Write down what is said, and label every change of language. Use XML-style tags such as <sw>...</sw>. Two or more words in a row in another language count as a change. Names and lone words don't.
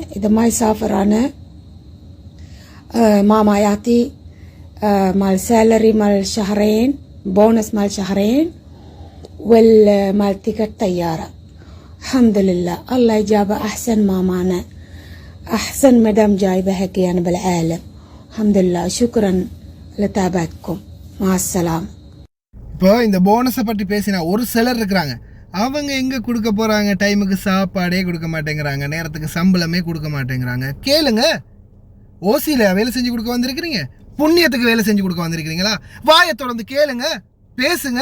<ar>إذا ما يسافر أنا ماما يأتي مال سالري مال 2 شهرين، بونس مال 2 شهرين، والمال تيكت طيارة. الحمد لله الله يجابه أحسن مامانا، أحسن مدام جايبة هيك يعني بالعالم. الحمد لله، شكرا لتابعتكم، مع السلامة.</ar> <ta>இப்போ இந்த போனஸை பற்றி பேசினா ஒரு சிலர் இருக்கிறாங்க, அவங்க எங்கே கொடுக்க போகிறாங்க, டைமுக்கு சாப்பாடே கொடுக்க மாட்டேங்கிறாங்க, நேரத்துக்கு சம்பளமே கொடுக்க மாட்டேங்கிறாங்க. கேளுங்க, ஓசியில் வேலை செஞ்சு கொடுக்க வந்திருக்கிறீங்க, புண்ணியத்துக்கு வேலை செஞ்சு கொடுக்க வந்திருக்கிறீங்களா? வாயை தொடர்ந்து கேளுங்க, பேசுங்க.</ta>